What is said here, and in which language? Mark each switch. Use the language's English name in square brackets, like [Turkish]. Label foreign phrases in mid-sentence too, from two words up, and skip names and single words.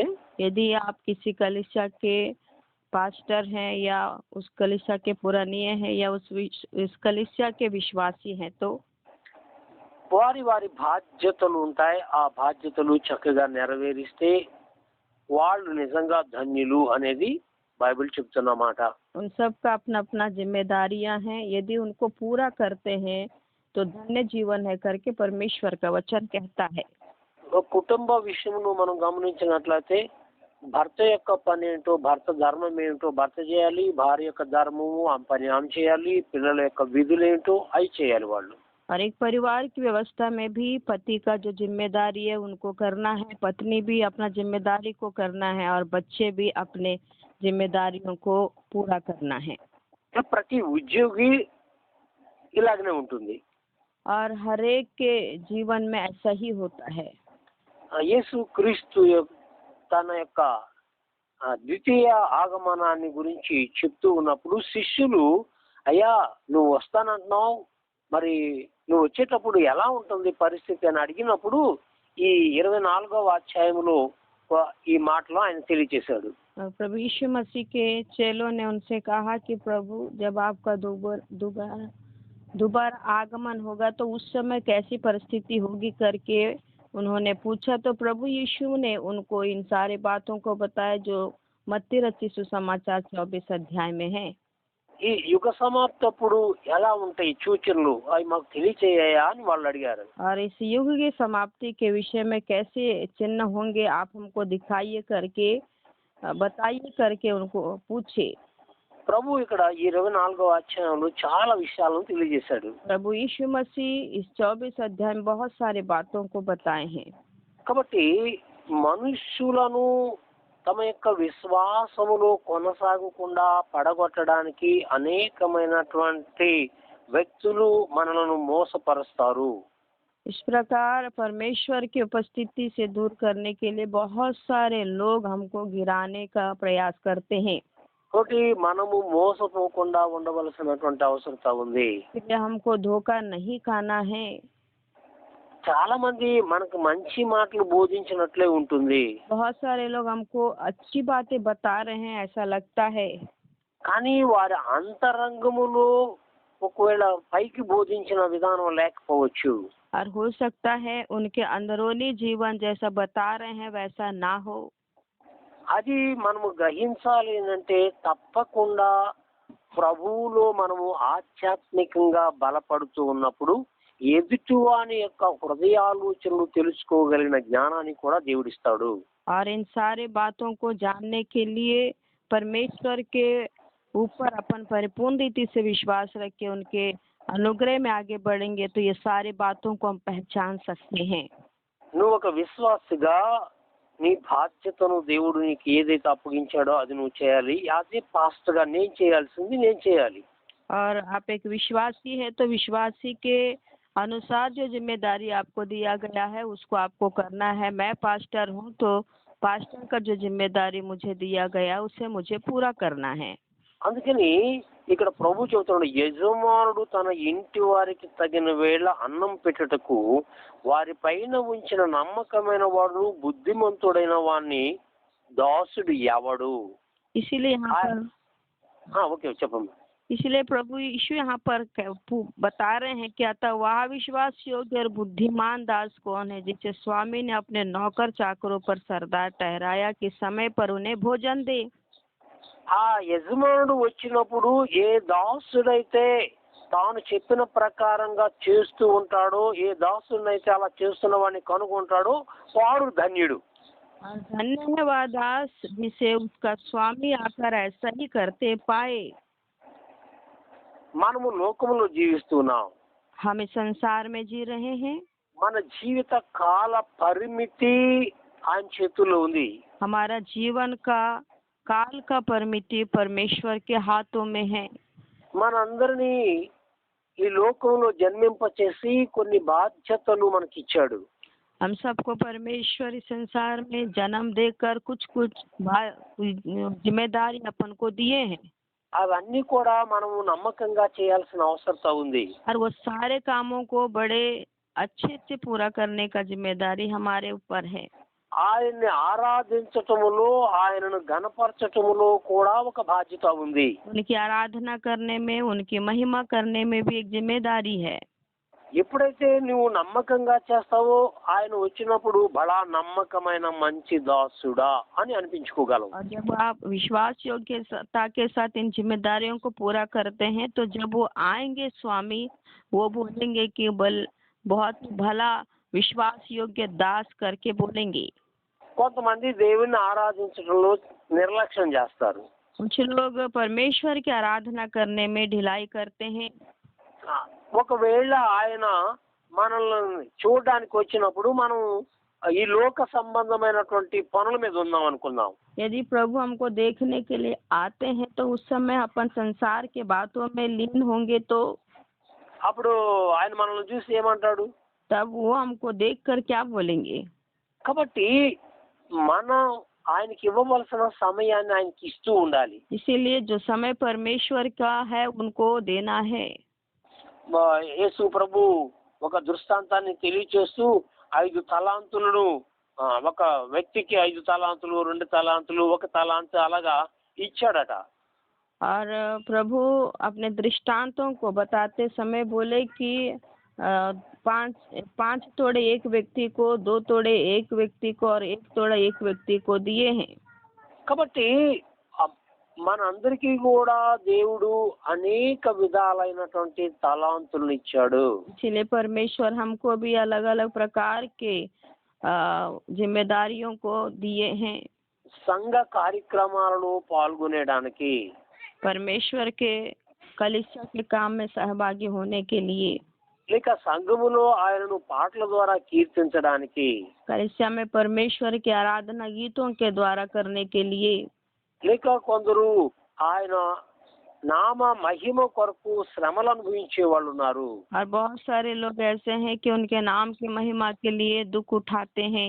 [Hindi] यदि आप किसी कलीसिया के पास्टर हैं या उस कलीसिया के पुरानिये हैं या उस कलीसिया के विश्वासी हैं तो [Telugu] వారి వారి బాధ్యతలు ఉంటాయి. ఆ బాధ్యతలు చక్కగా నెరవేరిస్తే వాళ్ళు నిజంగా ధన్యులు అనేది బైబిల్ చెప్తున్నమాట. [Hindi] उन सब का अपना अपना जिम्मेदारियां हैं। यदि उनको पूरा करते हैं तो धन्य जीवन है करके परमेश्वर का वचन कहता है। [Telugu] ఒక కుటుంబ విషయంలో మనం గమనించినట్లయితే భర్త యొక్క పని ఏంటో, భర్త ధర్మం ఏంటో భర్త చేయాలి, భార్య యొక్క ధర్మము ఆ పని ఆమె చేయాలి, పిల్లల యొక్క విధులు ఏంటో అవి చేయాలి వాళ్ళు. [Hindi] और एक परिवार की व्यवस्था में भी पति का जो जिम्मेदारी है उनको करना है, पत्नी भी अपना जिम्मेदारी को करना है और बच्चे भी अपने जिम्मेदारियों को पूरा करना है। [Telugu] ప్రతి ఉద్యోగి ఇలాగనే ఉంటుంది. [Hindi] और हर एक के जीवन में ऐसा ही होता है। [Telugu] యేసు క్రీస్తు తన యొక్క ద్వితీయ ఆగమనాన్ని గురించి చెప్తూ ఉన్నప్పుడు శిష్యులు, అయ్యా నువ్వు వస్తానంటున్నావు, మరి నువ్వు వచ్చేటప్పుడు ఎలా ఉంటుంది పరిస్థితి అని అడిగినప్పుడు ఈ 24వ అధ్యాయంలో ఈ మాటలో ఆయన తెలియజేశాడు. [Hindi] प्रभु यीशु मसीह के चेलों ने उनसे कहा कि प्रभु जब आपका दोबारा आगमन होगा तो उस समय कैसी परिस्थिति होगी करके उन्होंने पूछा। तो प्रभु यीशु ने उनको इन सारे बातों को बताया जो मत्ती रचित सुसमाचार 24 अध्याय में है। [Telugu] ఈ యుగ సమాప్తప్పుడు ఎలా ఉంటాయి సూచనలు అవి మాకు తెలియచేయా అని వాళ్ళు అడిగారు. [Hindi] और इस युग की समाप्ति के विषय में कैसे चिन्ह होंगे आप हमको दिखाइए करके बताइए करके उनको पूछे। [Telugu] ప్రభు ఇక్కడ 24వ అధ్యాయంలో చాలా విషయాలను తెలియజేశాడు. [Hindi] प्रभु यीशु मसीह इस 24 अध्याय में बहुत सारे बातों को बताए हैं। [Telugu] కాబట్టి మనుష్యులను తమ యొక్క విశ్వాసములో కొనసాగకుండా పడగొట్టడానికి అనేకమైనటువంటి వ్యక్తులు మనలను మోసపరుస్తారు. [Hindi] इस प्रकार परमेश्वर की उपस्थिति से दूर करने के लिए बहुत सारे लोग हमको गिराने का प्रयास करते हैं। [Telugu] కాబట్టి మనము మోసపోకుండా ఉండవలసినటువంటి అవసరం ఉంది. [Hindi] इसलिए हमको धोखा नहीं खाना है। [Telugu] చాలా మంది మనకు మంచి మాటలు బోధించినట్లే ఉంటుంది. [Hindi] बहुत सारे लोग हमको अच्छी बातें बता रहे हैं ऐसा लगता है, [Telugu] కానీ వారి అంతరంగములో ఒకవేళ పైకి బోధించిన విధానం లేకపోవచ్చు. [Hindi] और हो सकता है उनके अंदरूनी जीवन जैसा बता रहे हैं वैसा ना हो। [Telugu] అది మనము గ్రహించాలి అంటే తప్పకుండా ప్రభువులో మనము ఆధ్యాత్మికంగా బలపడుతూ ఉన్నప్పుడు ఎదుటివాని యొక్క హృదయాలోచనలు తెలుసుకోగలిగిన జ్ఞానాన్ని కూడా దేవుడిస్తాడు. [Hindi] और इन सारे बातों को जानने के लिए परमेश्वर के ऊपर अपन परिपूर्ण रीति से विश्वास रख के उनके अनुग्रह में आगे बढ़ेंगे तो ये सारी बातों को हम पहचान सकते हैं। [Telugu] నువ్వు ఒక విశ్వాసిగా నీ బాధ్యతను దేవుడు నీకు ఏదైతే అప్పగించాడో అది నువ్వు చేయాలి. [English] as a [Telugu] పాస్టర్గా నేను చేయాల్సింది నేను చేయాలి. [Hindi] और आप एक विश्वासी है तो विश्वासी के अनुसार जो जिम्मेदारी आपको दिया गया है उसको आपको करना है। मैं पास्टर हूँ तो पास्टर का जो जिम्मेदारी मुझे दिया गया उसे मुझे पूरा करना है। [Telugu] అందుకని ఇక్కడ ప్రభు చెబుతున్నాడు, యజమానుడు తన ఇంటి వారికి తగిన వేళ అన్నం పెట్టుటకు వారి పైన ఉంచిన నమ్మకమైన వాడు బుద్ధిమంతుడైన వాణ్ణి దాసుడు ఎవడు. [Hindi] इसीलिए यहाँ पर [Telugu] ఓకే చెప్పండి. [Hindi] इसलिए प्रभु यीशु यहाँ पर बता रहे हैं कि अतः वह विश्वास योग्य और बुद्धिमान दास कौन है जिसे स्वामी ने अपने नौकर चाकरों पर सरदार ठहराया कि समय पर उन्हें भोजन दे. [Telugu] ఆ యజమానుడు వచ్చినప్పుడు ఏ దాసుడైతే తాను చెప్పిన ప్రకారంగా చేస్తూ ఉంటాడో, ఏ దాసుడైతే అలా చేస్తున్న వాడిని కనుగొంటాడో వాడు ధన్యుడు. [Hindi] और धन्य है वह दास जिसे उसका स्वामी आकर ऐसा ही करते पाए. [Telugu] మనము లోకములో జీవిస్తున్నాం. [Hindi] हम इस संसार में जी रहे हैं. [Telugu] మన జీవిత కాల పరిమితి ఆయన చేతుల్లో ఉంది. [Hindi] हमारा जीवन का काल का परिमिति परमेश्वर के हाथों में है. [Telugu] మనందరినీ ఈ లోకంలో జన్మింపచేసి కొన్ని బాధ్యతలు మనకిచ్చాడు. [Hindi] हम सबको परमेश्वर इस संसार में जन्म देकर कुछ कुछ जिम्मेदारी अपन को दिए हैं. [Telugu] అవన్నీ కూడా మనము నమ్మకంగా చేయాల్సిన అవసరత ఉంది. [Hindi] और वो सारे कामों को बड़े अच्छे से पूरा करने का जिम्मेदारी हमारे ऊपर है. [Telugu] ఆయన్ని ఆరాధించటములో, ఆయనను ఘనపరచటములో కూడా ఒక బాధ్యత ఉంది. [Hindi] उनकी आराधना करने में, उनकी महिमा करने में भी एक जिम्मेदारी है. [Telugu] ఎప్పుడైతే నువ్వు నమ్మకంగా చేస్తావో ఆయన వచ్చినప్పుడు బడా నమ్మకమైన మంచి దాసుడా అని అనిపించుకోగలవు. [Hindi] और जब आप विश्वास योग्यता के साथ इन जिम्मेदारियों को पूरा करते हैं तो जब वो आएंगे स्वामी, वो बोलेंगे कि बहुत भला विश्वास योग्य दास करके बोलेंगे. [Telugu] కొంతమంది దేవుణ్ణి ఆరాధించడంలో నిర్లక్ష్యం చేస్తారు. [Hindi] कुछ लोग परमेश्वर की आराधना करने में ढिलाई करते हैं. [Telugu] ఒకవేళ ఆయన మనల్ని చూడడానికి వచ్చినప్పుడు మనం ఈ లోక సంబంధమైనటువంటి పనుల మీద ఉందాం అనుకుందాం. [Hindi] यदि प्रभु हमको देखने के लिए आते हैं तो उस समय अपन संसार के बातों में लीन होंगे तो [Telugu] అప్పుడు ఆయన మనల్ని చూసి ఏమంటాడు? [Hindi] तब वो हमको देखकर क्या बोलेंगे. [Telugu] కాబట్టి మనం ఆయనకి ఇవ్వవలసిన సమయాన్ని ఆయనకి ఇస్తూ ఉండాలి. [Hindi] इसीलिए जो समय परमेश्वर का है उनको देना है. [Telugu] యేసు ప్రభు ఒక దృష్టాంతాన్ని తెలియచేస్తూ 5 తలాంతులను ఒక వ్యక్తికి 5 తలాంతులు, 2 తలాంతులు, 1 తలాంతు అలాగా ఇచ్చాడట. [Hindi] और प्रभु अपने दृष्टांतों को बताते समय बोले कि 5 तोड़े एक व्यक्ति को, 2 तोड़े एक व्यक्ति को और 1 तोड़ा एक व्यक्ति को दिए हैं. [Telugu] కాబట్టి మనందరికీ కూడా దేవుడు అనేక విధాలైనటువంటి తలాంతులను ఇచ్చాడు. [Hindi] इसलिए परमेश्वर हमको भी अलग अलग प्रकार के जिम्मेदारियों को दिए हैं. [Telugu] సంఘ కార్యక్రమాలను పాల్గొనేడానికి, [Hindi] परमेश्वर के कलीसिया के काम में सहभागी होने के लिए, [Telugu] లేక సంఘములో ఆయనను పాటల ద్వారా కీర్తించడానికి, [Hindi] कलीसिया में परमेश्वर की आराधना गीतों के द्वारा करने के लिए, [Telugu] లేక కొందరు ఆయన నామ మహిమ కొరకు శ్రమలు అనుభవించే వాళ్ళు ఉన్నారు. [Hindi] और बहुत सारे लोग ऐसे हैं कि उनके नाम की महिमा के लिए दुख उठाते हैं.